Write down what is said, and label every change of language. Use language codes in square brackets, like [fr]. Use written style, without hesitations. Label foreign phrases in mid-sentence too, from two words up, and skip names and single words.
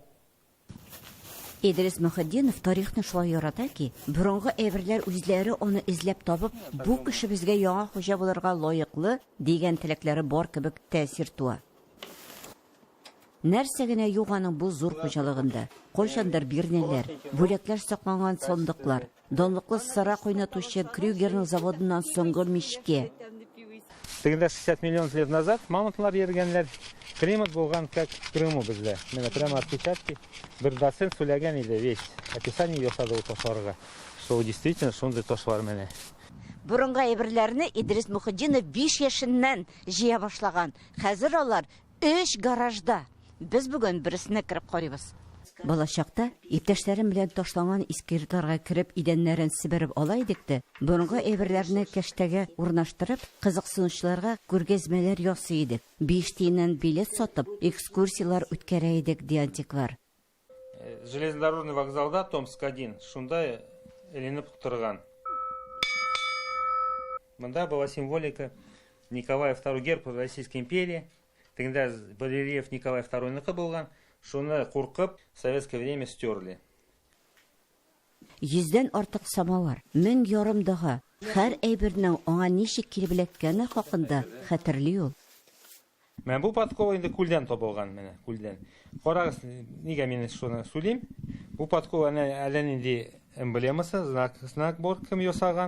[tt] Идрис Мөхетдинов тарихны шулай ярата ки, борынгы әйберләр үзләре аны эзләп табып, бу кешебезгә яңа хуҗа булырга лаеклы дигән теләкләре бар кебек тәэсир туа. Нәрсә генә юк аның бу зур хуҗалыгында. Кайчандыр бирнәләр, бүләкләр сакланган сандыклар, данлыклы сыра кайнатучы Крюгерның заводыннан соңгы мишке. Тегендә 60 миллион [ru] лет назад [tt] мамонтлар йөргәннәр. Климат булган [ru] как в Крыму [tt] бездә. Менә [ru] прямо отпечатки. [tt] Бер доцент сөйләгән иде весь. Описание ясады ул ташларга. [ru] Что действительно [tt] шундый ташлар менә. Борынгы әйберләрне Идрис Мөхетдинов 5 яшеннән җыя башлаган. Хәзер алар 3 гаражда. Без бүген берсенә кирип карыйбыз. Балачакта иптәшләрем белән ташланган искиртарга кирип идәннәрен сибереп ала идек тә, борынгы әйберләрне кәштәгә урнаштырып, кызыксынучыларга күргәзмәләр ясый идек. 5 тиеннән билет сатып, экскурсиялар үткәрә идек ди антиквар. Железнодорожный вокзалда Томск-1 шунда эленеп торган. [ru] Монда была символика Николая II герб Российской империи. [tt] Тогда барельеф Николай II ныкы булган, шуны куркып, [ru] в советское время стерли. [tt] 100дән артык самавар, 1000 ярым дага, һәр әйбернең аңа ничек килеп эләккәне хакында хәтерли ул. Мен бу подкова инде күлдән табылган менә, күлдән. Карагыз, нигә мин шуны сөйлим? Бу подкова әле нинди эмблемасы, знак бар, кем ясаган.